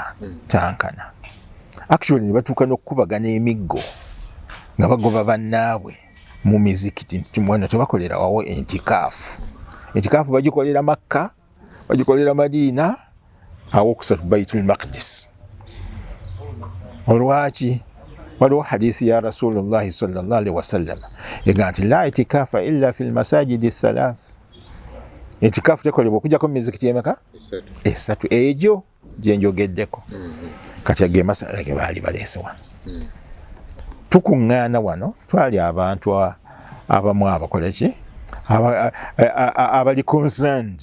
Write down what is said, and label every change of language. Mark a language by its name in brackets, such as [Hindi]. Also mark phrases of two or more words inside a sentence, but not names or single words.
[Ganda] Actually ne batuuka n'okukubagana emiggo nga bagoba bannaabwe mu mizikiti. Tumwana tebakolera wawo itikaafu. Itikaafu bagikolera Makka, bagikolera Madiina, awo okusatu Baitul Maqdis. Olwaki? Waliwo hadiisi ya [Arabic] رسول الله صلى الله عليه وسلم [Ganda] egaa nti [Arabic] لا اعتكاف إلا في المساجد الثلاثة. [Ganda] Itikaafu tekolebwa okuggyako mu mizikiti emeka? Esatu. Egyo gye njogeddeko. Kati ge masala ge baali baleese wano. Tukuŋŋaana wano, twali abantu abamu abakola ki, abali concerned.